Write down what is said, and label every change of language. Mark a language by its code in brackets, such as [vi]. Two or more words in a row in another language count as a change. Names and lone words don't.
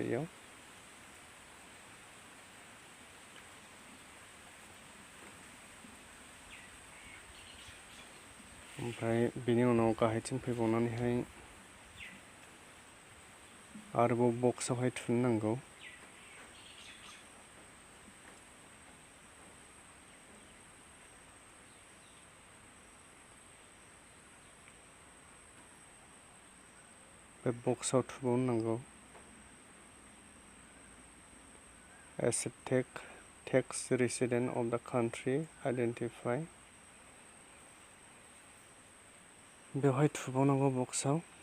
[brx] बेयाव ओमफ्राय बेनि उनाव गाहायथिं फैबावनानैहाय आरोबाव बक्सआवहाय थुनो नांगौ। बे बक्सआव थुबावनो नांगौ। [en] As a tax resident of the country identify [brx] बेवहाय थुबावनांगौ बक्सआव।